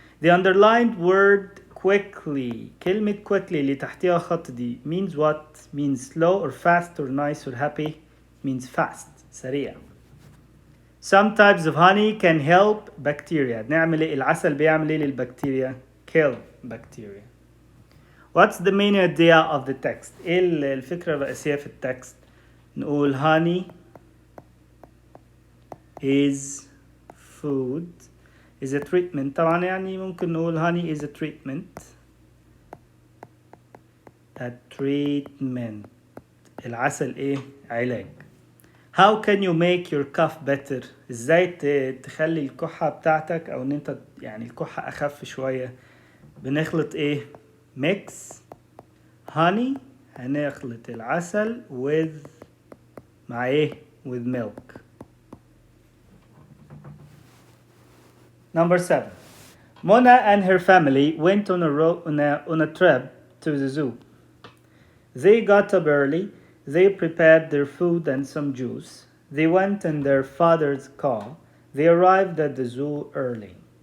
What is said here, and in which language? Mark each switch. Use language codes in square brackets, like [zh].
[en] The underlined word quickly. [ar] كلمة quickly اللي تحتها خط دي [en] means what? Means slow or fast or nice or happy. Means fast. [ar] سريع. [en] Some types of honey can help bacteria. [ar] نعمل ايه؟ العسل بيعمل ايه للبكتيريا؟ [en] Kill bacteria. What's the main idea of the text? [ar] ايه الفكرة الرئيسية في التكست؟ نقول [en] honey is food is a treatment. [ar] طبعا يعني ممكن نقول [en] honey is a treatment. A treatment. [ar] العسل ايه؟ علاج. [en] How can you make your cough better? [ar] ازاي تخلي الكحة بتاعتك او ان انت يعني الكحة اخف شوية؟ بنخلط ايه؟ [en] mix honey. [ar] هنخلط العسل with مع ايه؟ [en] with milk. Number 7. Mona and her family went on a trip to the zoo. They got up early. They prepared their food and some juice. They went in their father's car. They arrived at the zoo early.